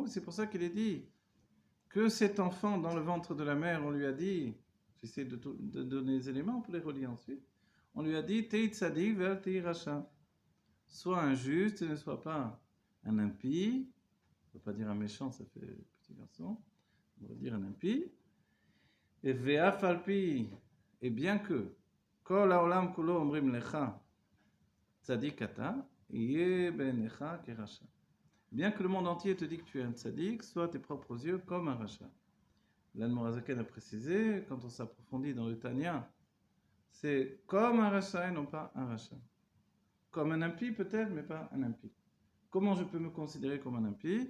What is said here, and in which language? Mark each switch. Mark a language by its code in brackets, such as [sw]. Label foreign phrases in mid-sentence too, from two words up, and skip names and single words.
[fr] C'est pour ça qu'il est dit que cet enfant dans le ventre de la mère, on lui a dit, j'essaie de donner les éléments pour les relier ensuite, on lui a dit [he] תהי צדיק ואל תהי רשע. [fr] Sois un juste et ne sois pas un impie. On ne peut pas dire un méchant, ça fait petit garçon. On va dire un impie. Et [he] ואף על פי, [fr] et bien que [he] כל העולם כולו אומרים לך צדיק אתה היה בעיניך כרשע. [fr] Bien que le monde entier te dit que tu es un tzadik, sois à tes propres yeux comme un racha. L'Admorazaken a précisé, quand on s'approfondit dans le Tanya, c'est comme un racha et non pas un racha. Comme un impie peut-être, mais pas un impie. Comment je peux me considérer comme un impie?